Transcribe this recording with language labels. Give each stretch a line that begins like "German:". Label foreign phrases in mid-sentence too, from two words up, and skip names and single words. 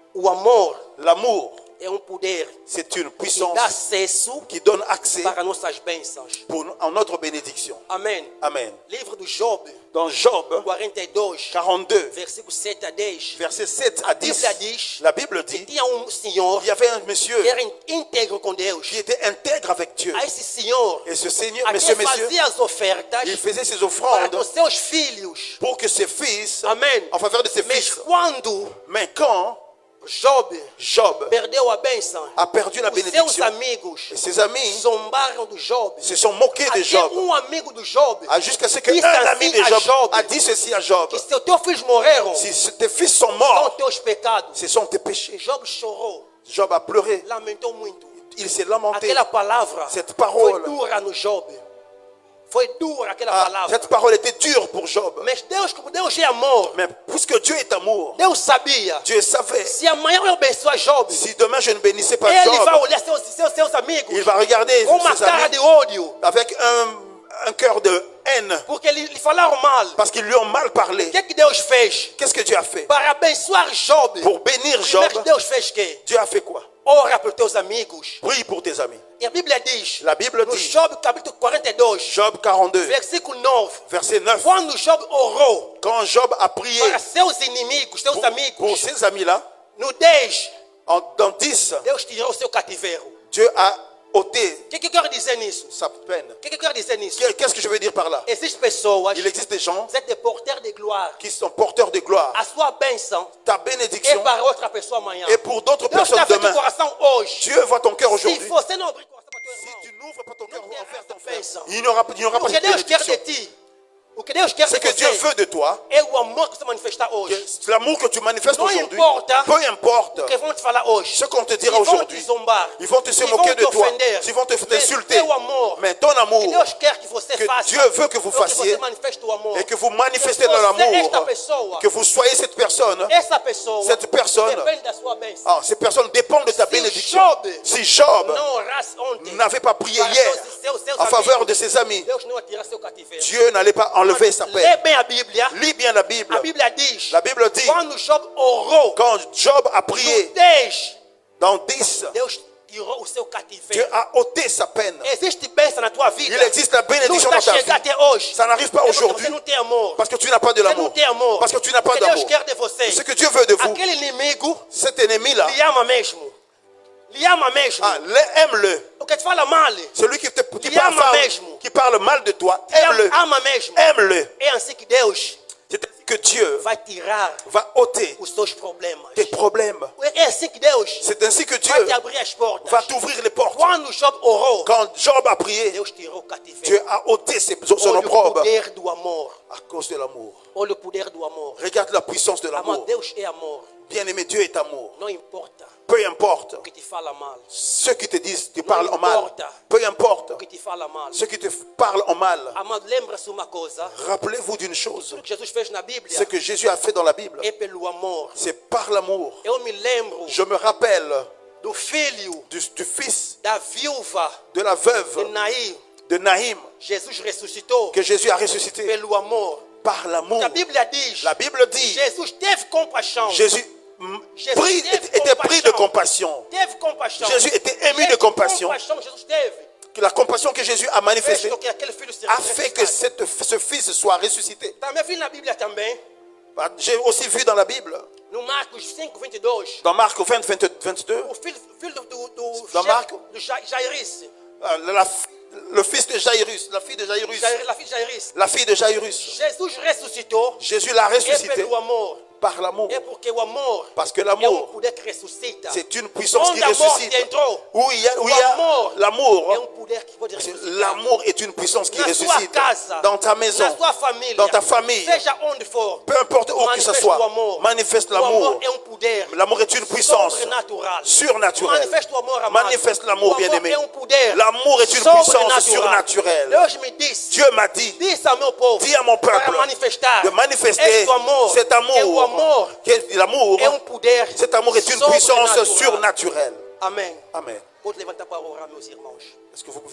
Portuguese: O amor
French: L'amour,
Portuguese: é poder
French: c'est une
Portuguese: que
French: puissance
Portuguese: dá acesso
French: qui donne accès
Portuguese: para nossas bênçãos.
French: à notre bénédiction.
Portuguese: Amém.
French: Amen.
Portuguese: Livro do Job,
French: Dans Job 42, 42,
Portuguese: versículo 7 a 10.
French: versets 7 à 10,
Portuguese: Bíblia diz
French: la Bible
Portuguese: que
French: dit
Portuguese: tinha senhor
French: qu'il y avait un monsieur
Portuguese: que era íntegro com Deus.
French: qui était intègre avec Dieu.
Portuguese: A esse senhor,
French: Et ce Seigneur,
Portuguese: a
French: monsieur,
Portuguese: quem fazia as ofertas
French: il faisait ses
Portuguese: para
French: offrandes
Portuguese: os seus filhos.
French: pour que ses fils,
Portuguese: Amém.
French: en faveur de ses
Portuguese: Mas
French: fils.
Portuguese: quando
French: Mais quand Job
Portuguese: perdeu a bênção,
French: a perdu la
Portuguese: os seus
French: bénédiction,
Portuguese: amigos
French: et ses amis
Portuguese: zombaram do Job.
French: se sont moqués de
Portuguese: Até
French: Job,
Portuguese: amigo do Job
French: jusqu'à ce
Portuguese: disse
French: qu'un ami
Portuguese: assim
French: de
Portuguese: a
French: Job
Portuguese: Job
French: a dit ceci à Job:
Portuguese: que se os teus filhos morreram,
French: si tes fils sont
Portuguese: são
French: morts,
Portuguese: teus pecados.
French: ce sont tes péchés.
Portuguese: Job chorou,
French: Job a pleuré,
Portuguese: lamentou muito.
French: il s'est lamenté.
Portuguese: Aquela palavra
French: Cette
Portuguese: foi
French: parole,
Portuguese: dura no Job. Foi dura aquela palavra.
French: cette parole était dure pour Job.
Portuguese: Mas Deus, como Deus é amor,
French: Mais puisque Dieu est amour,
Portuguese: Deus sabia.
French: Dieu savait,
Portuguese: Se amanhã eu abençoar Job,
French: si demain je ne bénissais pas
Portuguese: ele vai
French: Job,
Portuguese: olhar seus amigos
French: il va regarder
Portuguese: com uma
French: ses
Portuguese: cara
French: amis
Portuguese: de ódio,
French: avec un cœur de haine,
Portuguese: porque lhe falaram mal.
French: parce qu'ils lui ont mal
Portuguese: O
French: parlé.
Portuguese: que Deus fez?
French: Qu'est-ce que Dieu a fait?
Portuguese: Para abençoar Job,
French: Pour bénir Job,
Portuguese: primeiro Deus fez que?
French: Dieu a fait quoi?
Portuguese: Ora para os teus amigos.
French: Prie pour tes amis.
Portuguese: E a Bíblia diz,
French: La Bible
Portuguese: no
French: dit,
Portuguese: Job capítulo 42,
French: Job 42,
Portuguese: versículo 9,
French: verset 9,
Portuguese: quando Job orou
French: quand Job a prié
Portuguese: para seus inimigos, seus
French: pour
Portuguese: amigos,
French: ses amis-là,
Portuguese: no 10,
French: dans 10,
Portuguese: Deus tirou o seu cativeiro.
French: Dieu a ôté
Portuguese: O que eu quero dizer nisso?
French: sa peine.
Portuguese: O que eu quero dizer nisso?
French: Qu'est-ce que je veux dire par là?
Portuguese: Existem pessoas,
French: Il existe des gens
Portuguese: você é porteiro de glória.
French: qui sont porteurs de gloire.
Portuguese: A sua bênção
French: Ta
Portuguese: é
French: bénédiction
Portuguese: para outra pessoa amanhã.
French: est pour d'autres
Portuguese: Deus
French: personnes
Portuguese: está feito o
French: demain.
Portuguese: coração hoje.
French: Dieu voit ton cœur
Portuguese: Se
French: aujourd'hui.
Portuguese: você não abrir o coração para teu
French: Si
Portuguese: irmão,
French: tu n'ouvres pas ton cœur
Portuguese: não terá
French: envers ton
Portuguese: essa
French: frère,
Portuguese: bênção.
French: il n'y aura pas
Portuguese: O que
French: cette
Portuguese: Deus quer de
French: bénédiction.
Portuguese: ti, o que Deus quer
French: Ce
Portuguese: de
French: que Dieu
Portuguese: você
French: veut de toi,
Portuguese: é o amor que você manifesta hoje.
French: l'amour que tu manifestes
Portuguese: Não
French: aujourd'hui,
Portuguese: importa
French: peu importe
Portuguese: o que vão te falar hoje.
French: ce qu'on te dira Ils vont te aujourd'hui.
Portuguese: zombar.
French: Ils vont te se Ils moquer vont de toi. t'offender. Ils vont Mais t'insulter.
Portuguese: teu amor,
French: Mais ton
Portuguese: que
French: amour,
Portuguese: Deus quer que você
French: que
Portuguese: faça,
French: Dieu veut que vous
Portuguese: é que
French: fassiez,
Portuguese: você manifeste o amor.
French: et que vous manifestez
Portuguese: Que
French: dans
Portuguese: você, esta
French: l'amour,
Portuguese: pessoa,
French: que vous soyez cette personne.
Portuguese: essa pessoa,
French: Cette personne,
Portuguese: depende da sua bênção.
French: Ces personnes dépendent de ta Si bénédiction.
Portuguese: Job
French: Si Job
Portuguese: não orasse ontem,
French: n'avait pas prié
Portuguese: para
French: hier
Portuguese: seus
French: en faveur
Portuguese: amigos,
French: de ses amis,
Portuguese: Deus não ia tirar seu cativeiro.
French: Dieu n'allait pas enlever sa
Portuguese: Lê
French: peine.
Portuguese: bem a Bíblia.
French: Lis bien la Bible.
Portuguese: A Bíblia diz,
French: La Bible dit,
Portuguese: quando Job orou,
French: quand Job a
Portuguese: no
French: prié
Portuguese: 10,
French: dans 10,
Portuguese: Deus tirou o seu
French: Dieu
Portuguese: cativeiro.
French: a ôté sa peine.
Portuguese: Existe bênção na tua vida.
French: Il existe la
Portuguese: Não
French: bénédiction
Portuguese: está
French: dans ta vie.
Portuguese: chegando até hoje.
French: Ça n'arrive pas
Portuguese: É porque
French: aujourd'hui
Portuguese: você não tem amor.
French: parce que tu n'as pas de
Portuguese: Você não
French: l'amour.
Portuguese: tem amor.
French: Parce que tu n'as pas
Portuguese: O que Deus
French: d'amour.
Portuguese: quer de você.
French: Ce que Dieu veut de vous,
Portuguese: Aquele inimigo
French: cet ennemi-là,
Portuguese: lhe ama mesmo. Lhe ama mesmo.
French: aime-le.
Portuguese: O que te fala mal,
French: Celui qui
Portuguese: Lhe ama mesmo.
French: qui parle mal de toi,
Portuguese: lhe
French: aime-le.
Portuguese: ama mesmo.
French: Aime-le.
Portuguese: É assim que Deus
French: C'est ainsi que Dieu
Portuguese: vai tirar
French: va ôter
Portuguese: os seus problemas.
French: tes problèmes.
Portuguese: É assim que Deus
French: C'est ainsi que
Portuguese: vai
French: Dieu
Portuguese: te abrir as portas.
French: va t'ouvrir les portes.
Portuguese: Quando Job orou,
French: Quand Job a prié,
Portuguese: Deus tirou o cativeiro.
French: Dieu a ôté son
Portuguese: Olha o
French: opprobre
Portuguese: poder do amor.
French: à cause de l'amour.
Portuguese: Olha o poder do amor.
French: Regarde la puissance de
Portuguese: Amor,
French: l'amour.
Portuguese: Deus é amor.
French: Bien-aimé, Dieu est amour.
Portuguese: Não importa
French: Peu importe
Portuguese: o que te fala mal.
French: ceux qui te disent, tu parles en mal. importe. Peu importe
Portuguese: O que te fala mal.
French: ceux qui te parlent en mal.
Portuguese: Amado, lembra-se uma coisa.
French: Rappelez-vous d'une chose.
Portuguese: O que Jesus fez na Bíblia
French: Ce que Jésus a fait dans la Bible,
Portuguese: é pelo amor.
French: c'est par l'amour.
Portuguese: Eu me lembro
French: Je me rappelle
Portuguese: do filho
French: du fils
Portuguese: da viúva
French: de la
Portuguese: de
French: veuve
Portuguese: Naim.
French: de Naïm
Portuguese: Jesus ressuscitou
French: que Jésus a ressuscité
Portuguese: pelo amor.
French: par l'amour.
Portuguese: A Bíblia diz,
French: La Bible dit,
Portuguese: Jesus teve compaixão.
French: Jésus était pris de compassion.
Portuguese: Teve compaixão.
French: Jésus était ému de compassion.
Portuguese: Compaixão Jesus teve.
French: Que la compassion que Jésus a manifestée
Portuguese: Fez com que aquele filho se
French: a fait que
Portuguese: ressuscitasse.
French: ce fils soit ressuscité.
Portuguese: Também vi na Bíblia também,
French: J'ai aussi vu dans la Bible,
Portuguese: no Marcos 5, 22,
French: dans Marc 20, 22,
Portuguese: o filho do
French: Dans
Portuguese: chefe,
French: Marc?
Portuguese: do Jairus.
French: le fils de Jairus, la fille de Jairus,
Portuguese: La filha de Jairus.
French: la fille de Jairus.
Portuguese: Jesus ressuscitou.
French: Jésus l'a
Portuguese: É
French: ressuscité
Portuguese: pelo amor.
French: par l'amour.
Portuguese: É porque o amor
French: Parce que
Portuguese: é
French: l'amour,
Portuguese: poder que ressuscita.
French: c'est une puissance qui
Portuguese: Onde a morte
French: ressuscite.
Portuguese: entrou,
French: Où il y a
Portuguese: o amor
French: l'amour,
Portuguese: é poder que pode ressuscitar.
French: l'amour est une puissance qui
Portuguese: Na sua
French: ressuscite.
Portuguese: casa,
French: Dans ta maison,
Portuguese: na sua família,
French: dans ta famille,
Portuguese: seja onde for,
French: peu importe où que ce
Portuguese: manifeste
French: soit,
Portuguese: o amor.
French: manifeste
Portuguese: O amor
French: l'amour.
Portuguese: é poder
French: L'amour est une puissance
Portuguese: sobrenatural.
French: surnaturelle.
Portuguese: Manifeste o amor, amado.
French: Manifeste l'amour,
Portuguese: O amor
French: bien-aimé.
Portuguese: é poder
French: L'amour est une puissance
Portuguese: sobrenatural.
French: surnaturelle.
Portuguese: Deus me disse,
French: Dieu m'a dit,
Portuguese: disse ao meu povo,
French: dis à mon peuple
Portuguese: para manifestar
French: de manifester
Portuguese: este amor,
French: cet
Portuguese: que o
French: amour.
Portuguese: amor
French: L'amour,
Portuguese: é poder
French: cet amour est une puissance surnaturelle.
Portuguese: Amém.
French: Amen.
Portuguese: Pode levantar para orar, meus irmãos.
French: Est-ce que vous pouvez